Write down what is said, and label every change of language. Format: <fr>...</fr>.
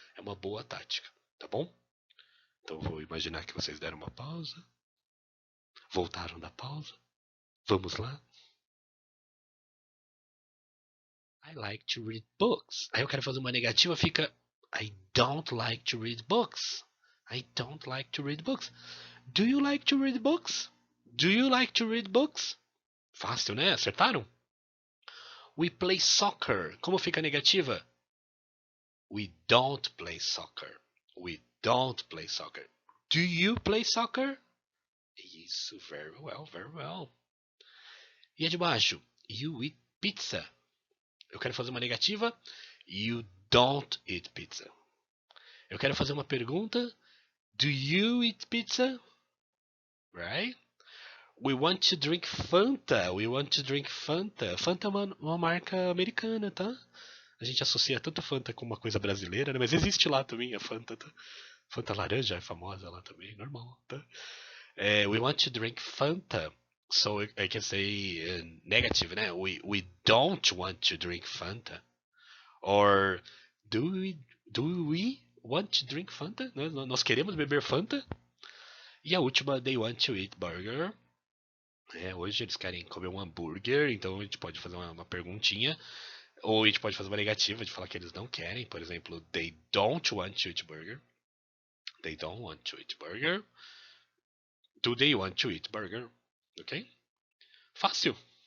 <pt>É uma boa tática, tá bom? Então vou imaginar que vocês deram uma pausa. Voltaram da pausa. Vamos lá?</pt> <en>I like to read books.</en> <pt>Aí eu quero fazer uma negativa, fica</pt> <en>I don't like to read books. I don't like to read books. Do you like to read books? Do you like to read books?</en> <pt>Fácil, né? Acertaram?</pt> <en>We play soccer.</en> <pt>Como fica a negativa?</pt> <en>We don't play soccer. We don't play soccer. Do you play soccer? Isso, very well, very well.</en> <pt>E a de baixo?</pt> <en>You eat pizza.</en> <pt>Eu quero fazer uma negativa.</pt> <en>You don't eat pizza.</en> <pt>Eu quero fazer uma pergunta.</pt> <en>Do you eat pizza? Right? We want to drink Fanta. We want to drink Fanta.</en> <pt>Fanta é uma marca americana, tá? A gente associa tanto Fanta com uma coisa brasileira, né? Mas existe lá também a Fanta, tá? Fanta laranja é famosa lá também, normal, tá?</pt> <en>We want to drink Fanta. So I can say negative, né? We don't want to drink Fanta. Or do we want to drink Fanta?</en> <pt>Nós queremos beber Fanta? E a última,</pt> <en>they want to eat burger.</en> <pt>Hoje eles querem comer um hambúrguer, então a gente pode fazer uma perguntinha. Ou a gente pode fazer uma negativa de falar que eles não querem. Por exemplo,</pt> <en>they don't want to eat burger. They don't want to eat burger. Do they want to eat burger? Ok?</en> <pt>Fácil.</pt>